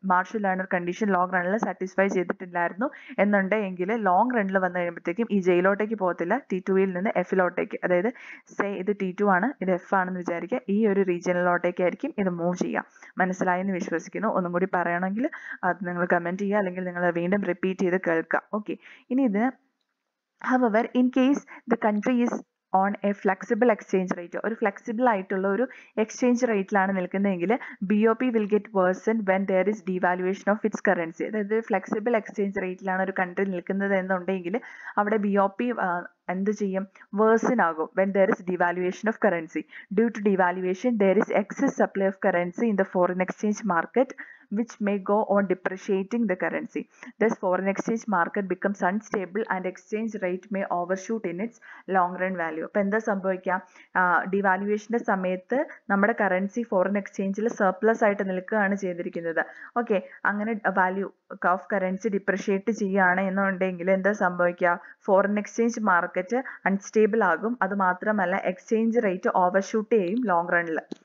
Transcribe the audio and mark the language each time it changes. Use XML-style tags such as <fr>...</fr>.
<ml>Marshal learner condition long റണ്ണിൽ satisfy ചെയ്തിട്ടില്ലായിരുന്നു എന്നുണ്ടെങ്കിൽ long റണ്ണിൽ വന്നു കഴിയുമ്പോഴത്തേക്കും ഈ ജയിലോട്ടേക്ക് പോകത്തില്ല, T2ൽ നിന്ന് Fലോട്ടേക്ക്. അതായത് സേ ഇത് T2 ആണ്, ഇത് F ആണെന്ന് വിചാരിക്കുക, ഈ ഒരു റീജിയനിലോട്ടേക്കായിരിക്കും ഇത് മൂവ് ചെയ്യുക. മനസ്സിലായെന്ന് വിശ്വസിക്കുന്നു. ഒന്നും കൂടി പറയണമെങ്കിൽ അത് നിങ്ങൾ കമന്റ് ചെയ്യുക, അല്ലെങ്കിൽ നിങ്ങൾ വീണ്ടും റിപ്പീറ്റ് ചെയ്ത് കേൾക്കുക.</ml> <en>okay, ഇനി ഇത് however in case the country is on a flexible exchange rate,</en> <ml>ഒരു ഫ്ലെക്സിബിൾ ആയിട്ടുള്ള ഒരു exchange റേറ്റിലാണ് നിൽക്കുന്നതെങ്കിൽ</ml> <en>BOP will get worsened when there is devaluation of its currency.</en> <ml>അതായത് ഫ്ലെക്സിബിൾ എക്സ്ചേഞ്ച് റേറ്റിലാണ് ഒരു കൺട്രി നിൽക്കുന്നത് എന്നുണ്ടെങ്കിൽ അവിടെ BOP എന്ത് ചെയ്യും, വേഴ്സൺ ആകും.</ml> <en>when there is devaluation of currency. Due to devaluation there is excess supply of currency in the foreign exchange market which may go on depreciating the currency. Thus foreign exchange market becomes unstable and exchange rate may overshoot in its long run value.</en> <ml>അപ്പോൾ എന്താ സംഭവിക്കുക, ഡിവാലുവേഷന്റെ സമയത്ത് നമ്മുടെ currency foreign എക്സ്ചേഞ്ചിൽ surplus ആയിട്ട് നിൽക്കുകയാണ് ചെയ്തിരിക്കുന്നത്. Okay, അങ്ങനെ വാല്യൂ ഓഫ് കറൻസി ഡിപ്രിഷിയേറ്റ് ചെയ്യുകയാണ് എന്നുണ്ടെങ്കിൽ എന്താ സംഭവിക്കുക, ഫോറിൻ എക്സ്ചേഞ്ച് മാർക്കറ്റ് അൺസ്റ്റേബിൾ ആകും. അത് മാത്രമല്ല എക്സ്ചേഞ്ച് റേറ്റ് ഓവർഷൂട്ട് ചെയ്യും ലോങ് റണ്ണിൽ.</ml>